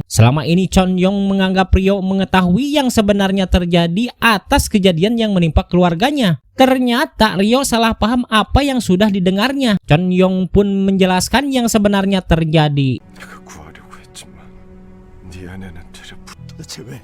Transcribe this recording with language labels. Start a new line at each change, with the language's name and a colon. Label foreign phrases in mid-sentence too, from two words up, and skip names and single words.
Indonesian: Selama ini Chonyong menganggap Ryo mengetahui yang sebenarnya terjadi atas kejadian yang menimpa keluarganya. Ternyata Ryo salah paham apa yang sudah didengarnya. Chonyong pun menjelaskan yang sebenarnya terjadi.
Korean: 내가 구하려고 했지만 네 아내는 데려부 도대체 왜?